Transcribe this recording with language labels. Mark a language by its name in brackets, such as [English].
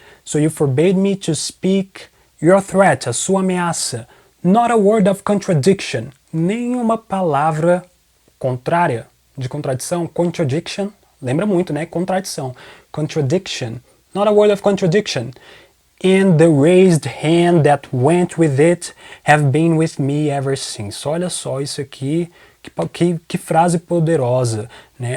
[English] So you forbade me to speak your threat, [Portuguese] a sua ameaça. [English] Not a word of contradiction, [Portuguese] nenhuma palavra contrária, de contradição, contradiction, lembra muito, né? [English] Contradição, contradiction, not a word of contradiction. And the raised hand that went with it have been with me ever since. [Portuguese] Olha só isso aqui, que frase poderosa, né?